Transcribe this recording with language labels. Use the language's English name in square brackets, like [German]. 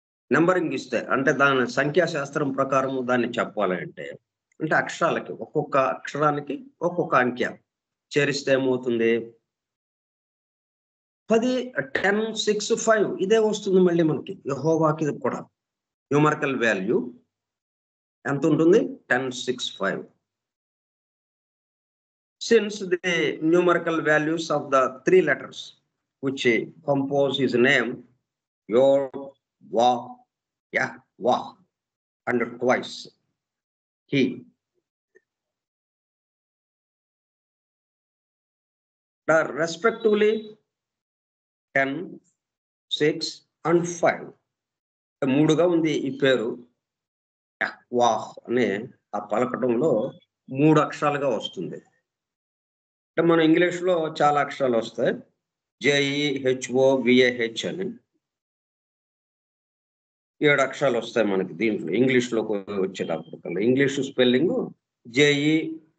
[Telugu] Numbering ఇస్తే అంటే దాని సంఖ్యాశాస్త్రం ప్రకారం దాన్ని చెప్పాలి అంటే అక్షరాలకి ఒక్కొక్క అక్షరానికి ఒక్కొక్క అంకె చేరిస్తే ఏమవుతుంది 10, 10, 6, 5 ఇదే వస్తుంది మళ్ళీ మనకి యెహోవాకి కూడా న్యూమరికల్ వాల్యూ ఎంత ఉంటుంది 10, 6, 5. [English] Since the numerical values of the 3 letters which compose his name Yod, Wah, Yahweh, and twice he are respectively 10, 6, and 5. [Telugu] మూడుగా ఉంది ఈ పేరు యహ్వాహ్ అనే ఆ పలకటంలో 3 అక్షరాలుగా వస్తుంది. అంటే మన ఇంగ్లీష్లో చాలా అక్షరాలు వస్తాయి. JEHOVAH అని 7 అక్షరాలు వస్తాయి మనకి దీంట్లో ఇంగ్లీష్లోకి వచ్చేటప్పుడు ఇంగ్లీష్ స్పెల్లింగ్ JEHOVAH.